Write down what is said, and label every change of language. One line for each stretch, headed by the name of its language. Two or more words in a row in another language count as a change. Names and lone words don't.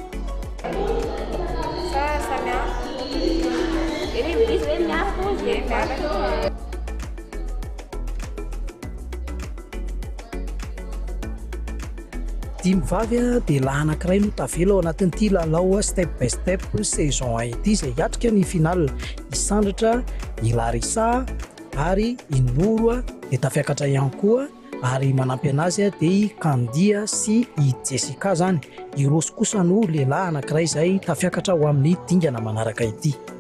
Malagasy: Dimy vavy dia lahy anankiray no tavela ao anatin'ity lalao step by step saison 1 ity izay hiatrika ny finale. I Sandratra, i Larissa ary i Noro dia tafiakatra ihany koa, ary manampy anazy dia i Kandia sy i Jessica zany. I Rosy kosa no lehilahy anankiray izay tafiakatra ho amin'ny dingana manaraka ity.